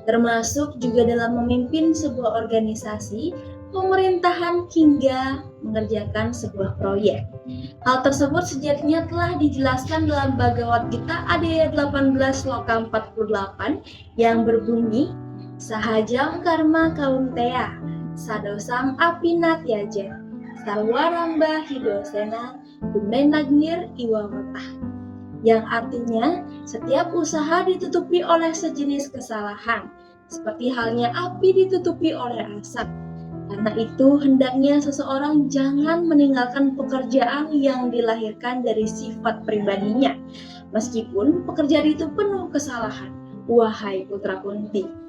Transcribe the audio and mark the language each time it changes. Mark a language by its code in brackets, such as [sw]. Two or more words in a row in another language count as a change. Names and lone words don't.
[id] Termasuk juga dalam memimpin sebuah organisasi, pemerintahan hingga mengerjakan sebuah proyek. Hal tersebut sejatinya telah dijelaskan dalam Bhagavad Gita ayat 18 sloka 48 yang berbunyi [sa] Sahajam karma kaunteya sadosam apinatyaja sarwaramba hidosena dumenagnir iwawatah, [id] yang artinya setiap usaha ditutupi oleh sejenis kesalahan, seperti halnya api ditutupi oleh asap. Karena itu, hendaknya seseorang jangan meninggalkan pekerjaan yang dilahirkan dari sifat pribadinya, meskipun pekerjaan itu penuh kesalahan, wahai putra Kunti.